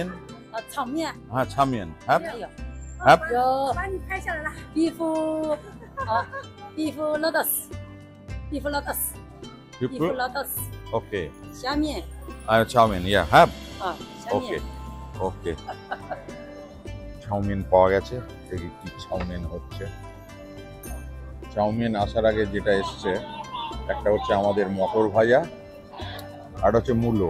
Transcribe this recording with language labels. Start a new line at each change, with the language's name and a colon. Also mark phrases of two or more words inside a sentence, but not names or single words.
Chinese: 炒面
Bangla: হ্যাঁ চাউমিন, হ্যাঁ
Chinese: 有
Bangla: হ্যাঁ
Chinese: 有，把你拍下来了。
English: beef beef noodles，beef noodles，
Bangla: ওকে,
Chinese: 虾面
Bangla: আর চাউমিন, ইয়া হ্যাঁ
Chinese: 虾
Bangla: ওকে
Chinese: 面。
Bangla: ওকে। চাউমিন পাওয়া গেছে, দেখি কি চাউমিন হচ্ছে। চাউমিন আসার আগে যেটা এসছে, একটা হচ্ছে আমাদের মটর ভাজা, আর হচ্ছে মূলো।